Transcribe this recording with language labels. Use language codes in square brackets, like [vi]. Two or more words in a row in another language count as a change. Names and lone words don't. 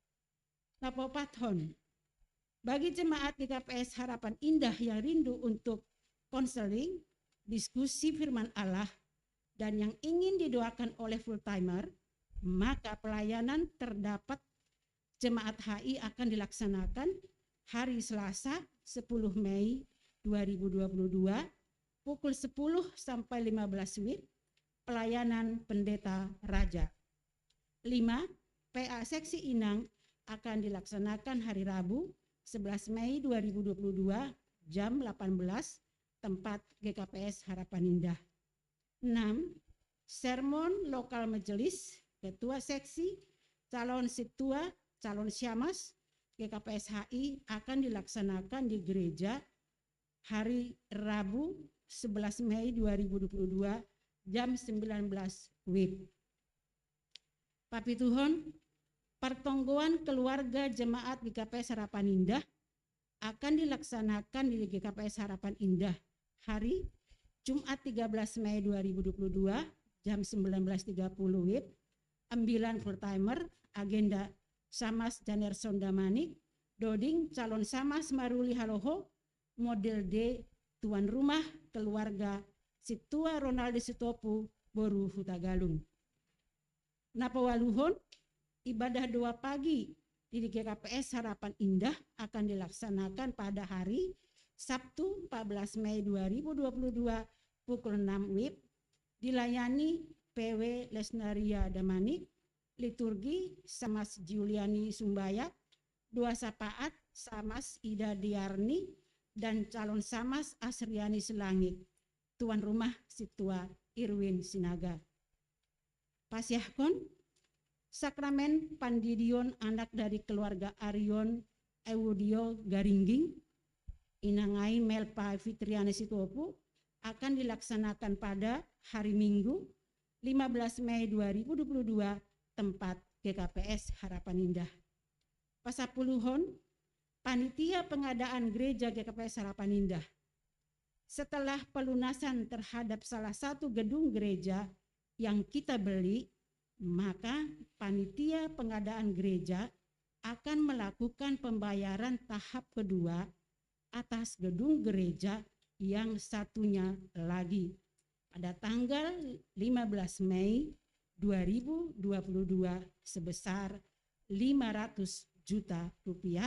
[id] Napopathon, bagi jemaat GKPS Harapan Indah yang rindu untuk konseling, diskusi firman Allah, dan yang ingin didoakan oleh full timer, maka pelayanan terdapat jemaat HI akan dilaksanakan hari Selasa 10 Mei 2022 pukul 10 sampai 15 WIB, pelayanan pendeta raja. 5, PA Seksi Inang akan dilaksanakan hari Rabu 11 Mei 2022 jam 18, tempat GKPS Harapan Indah. 6, sermon lokal majelis, ketua seksi, calon situa, calon syamas GKPS HI akan dilaksanakan di gereja hari Rabu 11 Mei 2022 jam 19 WIB. Papituhon, pertonggoan keluarga jemaat GKPS Harapan Indah akan dilaksanakan di GKPS Harapan Indah hari Jumat 13 Mei 2022 jam 19.30 WIB. Ambilan full timer, agenda Samas Janerson Damanik, Doding calon Samas Maruli Haloho, model D tuan rumah keluarga Situa Ronaldi Sitopu Boru Hutagalung. Napawaluhon, ibadah doa pagi di GKPS Harapan Indah akan dilaksanakan pada hari Sabtu 14 Mei 2022 pukul 6 WIB, dilayani PW Lesnaria Damanik, liturgi Samas Juliani Sumbayak, doa sapaat Samas Ida Diarni, dan calon Samas Asriani Selangit, tuan rumah Situa Irwin Sinaga. Pasyahkon, sakramen pandidion anak dari keluarga Arion Ewudio Garingging, Inangai Melpa Fitriani Sitopu, akan dilaksanakan pada hari Minggu 15 Mei 2022 tempat GKPS Harapan Indah. Pasapuluhon, panitia pengadaan gereja GKPS Harapan Indah. Setelah pelunasan terhadap salah satu gedung gereja yang kita beli, maka panitia pengadaan gereja akan melakukan pembayaran tahap kedua atas gedung gereja yang satunya lagi pada tanggal 15 Mei 2022 sebesar 500 juta rupiah.